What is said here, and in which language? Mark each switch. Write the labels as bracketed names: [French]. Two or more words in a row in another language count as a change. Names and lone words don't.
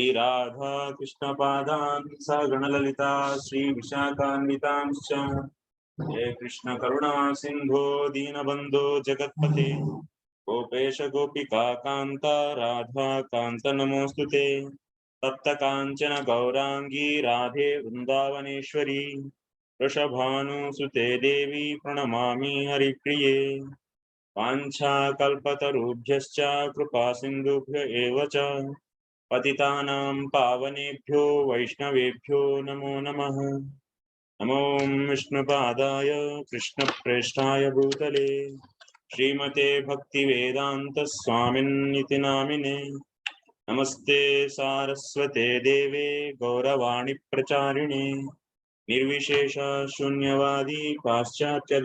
[Sanskrit] రాధా కృష్ణ పాదాన్ సగణలలితా శ్రీ విశాఖాన్వితాంశ్చ హే కృష్ణ కరుణా సింధో దీనబంధో జగత్పతే గోపేశ గోపికా కాంత రాధా కాంత నమోస్తుతే తప్త కాంచన గౌరాంగీ రాధే వృందావనేశ్వరి వృషభానుసుతే దేవి ప్రణమామి హరిప్రియే వాంఛాకల్పతరుభ్యశ్చ కృపా సింధుభ్య ఏవ చ పతితానాం పావనేభ్యో వైష్ణవేభ్యో నమో నమః నమో విష్ణుపాదాయ కృష్ణప్రేష్ఠాయ భూతలే శ్రీమతే భక్తివేదాంత స్వామిన్నితి నామినే నమస్తే సారస్వతే దేవే గౌరవాణి ప్రచారిణే నిర్విశేష శూన్యవాది పాశ్చాత్య